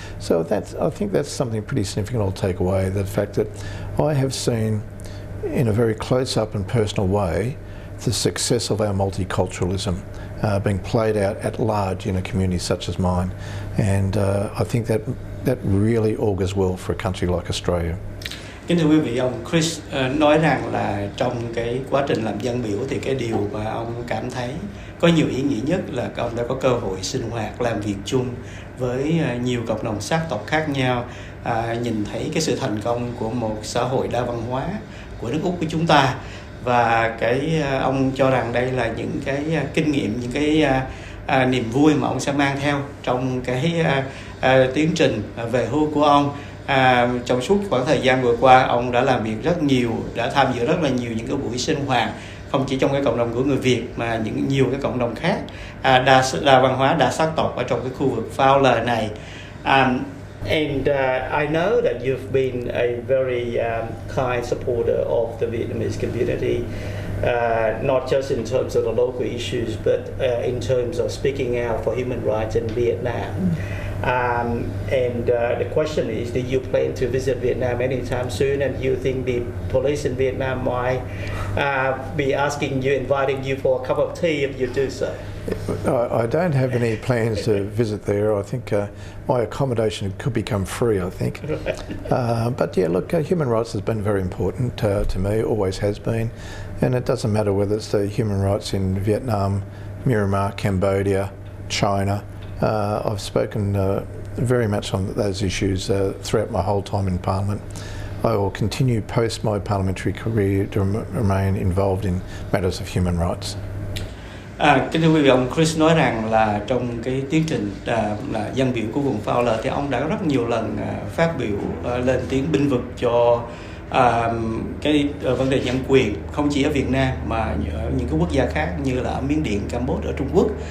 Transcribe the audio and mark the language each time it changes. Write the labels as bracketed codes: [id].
[en] So I think that's something pretty significant I'll take away, the fact that I have seen in a very close-up and personal way the success of our multiculturalism being played out at large in a community such as mine, and I think that really augurs well for a country like Australia. [vi] Kính thưa quý vị, ông Chris nói rằng là trong cái quá trình làm dân biểu thì cái điều mà ông cảm thấy có nhiều ý nghĩa nhất là ông đã có cơ hội sinh hoạt, làm việc chung với nhiều cộng đồng sắc tộc khác nhau, nhìn thấy cái sự thành công của một xã hội đa văn hóa của nước Úc của chúng ta. Và ông cho rằng đây là những cái kinh nghiệm, những cái niềm vui mà ông sẽ mang theo trong cái tiến trình về hưu của ông. Trong suốt khoảng thời gian vừa qua, ông đã làm việc rất nhiều, đã tham dự rất là nhiều những cái buổi sinh hoạt, không chỉ trong cái cộng đồng của người Việt mà nhiều cái cộng đồng khác, đa văn hóa, đa sắc tộc ở trong cái khu vực Fowler này. [en] And I know that you've been a very kind supporter of the Vietnamese community, not just in terms of the local issues, but in terms of speaking out for human rights in Vietnam. And the question is, do you plan to visit Vietnam anytime soon? And do you think the police in Vietnam might be asking you, inviting you for a cup of tea if you do so? I don't have any plans to visit there. I think my accommodation could become free, I think. But yeah, look, human rights has been very important to me, always has been. And it doesn't matter whether it's the human rights in Vietnam, Myanmar, Cambodia, China. I've spoken very much on those issues throughout my whole time in Parliament. I will continue post my parliamentary career to remain involved in matters of human rights. [vi] Kính thưa quý vị, ông Chris nói rằng là trong cái tiến trình là dân biểu của vùng Fowler thì ông đã rất nhiều lần phát biểu lên tiếng bênh vực cho cái vấn đề nhân quyền, không chỉ ở Việt Nam mà ở những cái quốc gia khác như là ở Miến Điện, Campuchia, ở Trung Quốc.